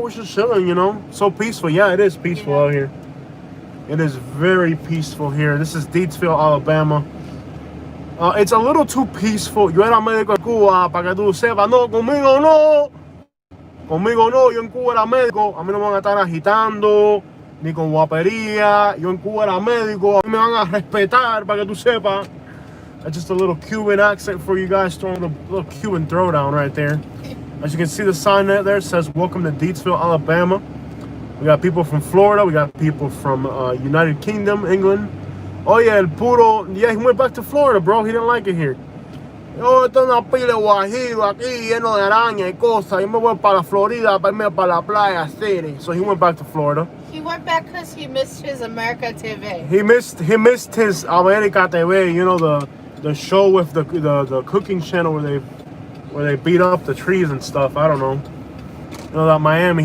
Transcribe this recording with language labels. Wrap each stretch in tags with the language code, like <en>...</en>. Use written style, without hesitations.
<en>We're just chilling, you know. So peaceful. Yeah, it is peaceful out here. It is very peaceful here. This is Deetsville, Alabama. It's a little too peaceful.</en> <es>Yo era médico en Cuba, para que tú sepas. No, conmigo no. Conmigo no. Yo en Cuba era médico. A mí no me van a estar agitando, ni con guapería. Yo en Cuba era médico. A mí me van a respetar, para que tú sepas.</es> <en>That's just a little Cuban accent for you guys, throwing a little Cuban throwdown right there. As you can see, the sign there says, welcome to Deetsville, Alabama. We got people from Florida. We got people from United Kingdom, England. Oh yeah,</en> <es>el puro,</es> <en>yeah, he went back to Florida, bro. He didn't like it here.</en> <es>Oh, esto es una pila de guajiro aquí, lleno de araña y cosas. Yo me voy para Florida, para irme para la playa city.</es> <en>So he went back to Florida. He went back because he missed his America TV. He missed his America TV, you know, the show with the cooking channel where they beat up the trees and stuff. I don't know. You know, that Miami.</en>